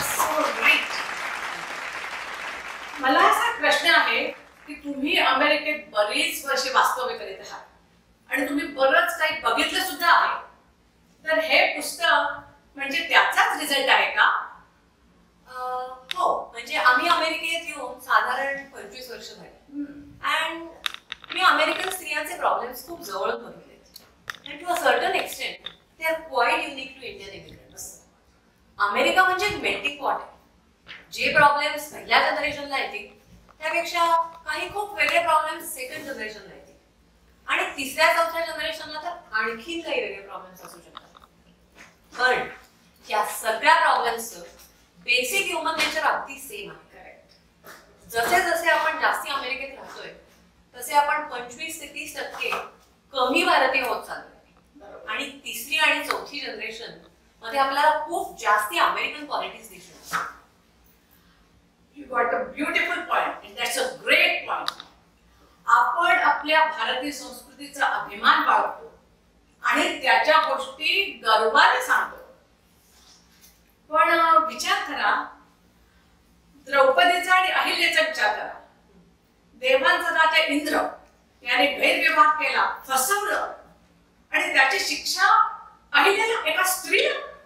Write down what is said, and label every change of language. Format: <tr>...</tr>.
<mr>मला असा प्रश्न आहे की तुम्ही अमेरिकेत बरीच वर्षे वास्तव्य करीत आहात आणि तुम्ही बरंच काही बघितलं सुद्धा आहे. तर हे पुस्तक म्हणजे त्याचाच रिझल्ट आहे का? हो, म्हणजे आम्ही अमेरिकेत येऊन साधारण 25 वर्ष झाली अँड मी अमेरिकन स्त्रियांचे प्रॉब्लेम्स खूप जवळून बघितले.</mr> <en>and to a certain extent they are quite unique to Indian immigrants.</en> <mr>America म्हणजे एक मेल्टिंग पॉट आहे. जे प्रॉब्लेम्स पहिल्या जनरेशनला येतील त्यापेक्षा काही खूप वेगळे प्रॉब्लेम्स सेकंड जनरेशनला येतील आणि तिसऱ्या चौथ्या जनरेशनला तर आणखीन काही वेगळे प्रॉब्लेम्स असू शकतात. पण या सगळ्या प्रॉब्लेम्सचं बेसिक ह्युमन नेचर अगदी सेम आहे. जसे जसे आपण जास्ती अमेरिकेत राहतोय तसे आपण 25 ते 30% कमी भारतीय होत चाललोय आणि तिसरी आणि चौथी जनरेशन मध्ये आपल्याला खूप जास्ती अमेरिकन क्वालिटीज दिसतात.</mr> <en>You got a beautiful point and that's a great point.</en> <mr>आपण आपल्या भारतीय संस्कृतीचा अभिमान बाळगतो आणि त्याच्या गोष्टी गर्वाने सांगतो. पण विचार करा, द्रौपदीचा आणि अहिल्याचा विचार करा. देवांचा राजा इंद्र याने गैरव्यवहार केला, फसवलं आणि त्याची शिक्षा अहिल्याला, एका स्त्रीला.</mr>